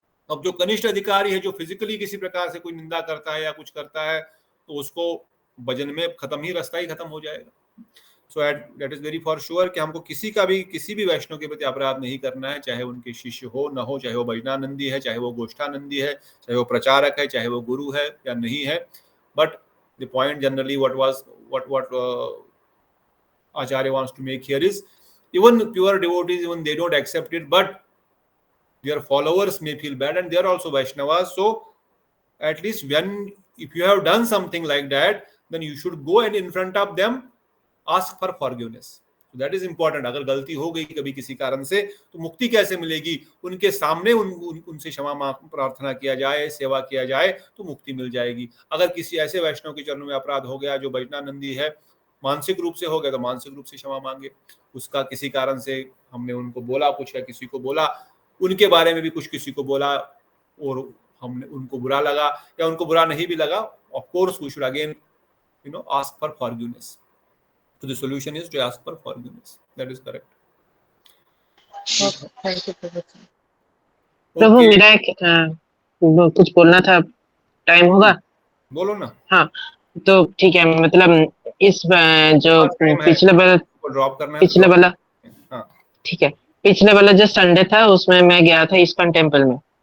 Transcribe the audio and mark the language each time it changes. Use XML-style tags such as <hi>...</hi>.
<hi>अब जो कनिष्ठ अधिकारी है, जो फिजिकली किसी प्रकार से कोई निंदा करता है या कुछ करता है, तो उसको भजन में खत्म ही, रास्ता ही खत्म हो जाएगा।</hi> <en>so that is very for sure</en> <hi>कि हमको किसी भी वैष्णव के प्रति अपराध नहीं करना है, चाहे उनके शिष्य हो न हो, चाहे वो भजनानंदी है, चाहे वो गोष्ठानंदी है, चाहे वो प्रचारक है, चाहे वो गुरु है या नहीं है।</hi> <en>But the point generally what Acharya wants to make here is, even pure devotees, even they don't accept it, but their followers may feel bad, and they are also Vaishnavas. So at least if you have done something like that, then you should go and in front of them ask for forgiveness. So that is important.</en> <hi>अगर गलती हो गई कभी किसी कारण से, तो मुक्ति कैसे मिलेगी? उनके सामने उनसे क्षमा प्रार्थना किया जाए, सेवा किया जाए, तो मुक्ति मिल जाएगी। अगर किसी ऐसे वैष्णव के चरणों में अपराध हो गया जो भजनानंदी है, मानसिक रूप से हो गया, तो मानसिक रूप से क्षमा मांगे। उसका किसी कारण से हमने उनको बोला कुछ, या किसी को बोला, उनके बारे में भी कुछ किसी को बोला और हमने उनको बुरा लगा या उनको बुरा नहीं भी लगा,</hi> <en>Of course we should again ask for forgiveness. So the solution is to ask for forgiveness. That is correct. Thank you</en> <hi>प्रभु मेरा एक कुछ बोलना था, टाइम होगा? बोलो ना. हाँ तो ठीक है, मतलब इस जो पिछले वाला ड्रॉप करना है, पिछले वाला, हाँ ठीक है, पिछले वाला जो संडे था उसमें मैं गया था इस्कॉन टेम्पल में।</hi>